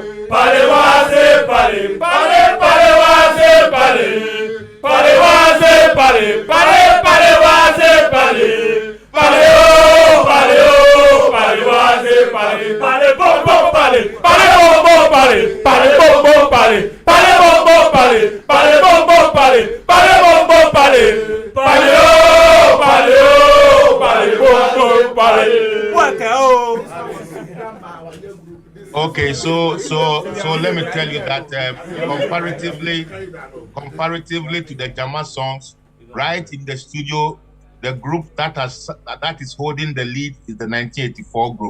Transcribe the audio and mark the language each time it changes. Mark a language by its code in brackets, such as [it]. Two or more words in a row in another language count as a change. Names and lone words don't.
[en] Pale, pale, pale, pale, pale, pale, pale, pale, pale, pale, pale, pale, oh, pale, oh, pale, pale, pale, bom, bom, pale, bom, bom, pale, bom, bom, pale, bom, bom, pale, bom, bom, pale, bom, bom, pale, oh, pale, bom, bom, pale. What oh? Okay, so let me tell you that comparatively to the Jama songs, right in the studio, the group that is holding the lead is the 1984 group.